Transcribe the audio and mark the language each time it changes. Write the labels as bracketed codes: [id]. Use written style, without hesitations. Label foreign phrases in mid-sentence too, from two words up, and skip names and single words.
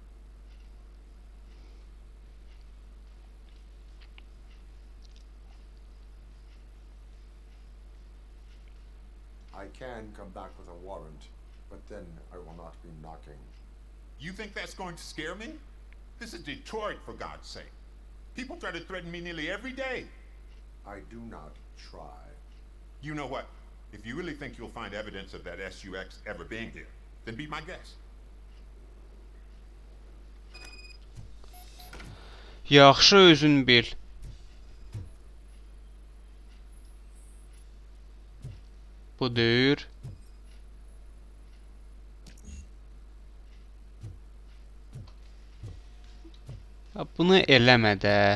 [en] I can come back with a warrant, but then I will not be knocking. You think that's going to scare me? This is Detroit, for God's sake. People try to threaten me nearly every day. I do not try. You know what? If you really think you'll find evidence of that SUX ever being here, then be my guest. [az] Yaxşı özün bil. Budur. Ya bunu eləmə də.